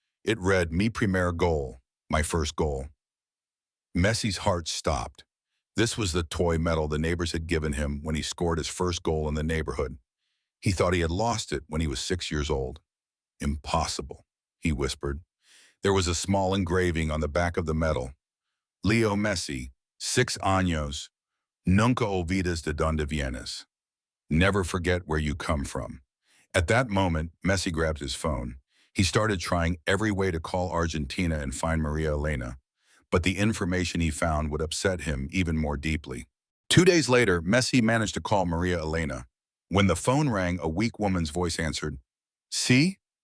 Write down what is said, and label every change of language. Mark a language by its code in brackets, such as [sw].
[en] It read, [es] "Mi primer gol," [en] my first goal. Messi's heart stopped. This was the toy medal the neighbors had given him when he scored his first goal in the neighborhood. He thought he had lost it when he was 6 years old. "Impossible," he whispered. There was a small engraving on the back of the medal. [es] "Leo Messi, 6 años, nunca olvides de donde vienes." [en] Never forget where you come from. At that moment, Messi grabbed his phone. He started trying every way to call Argentina and find Maria Elena, but the information he found would upset him even more deeply. 2 days later, Messi managed to call Maria Elena. When the phone rang, a weak woman's voice answered, "Si?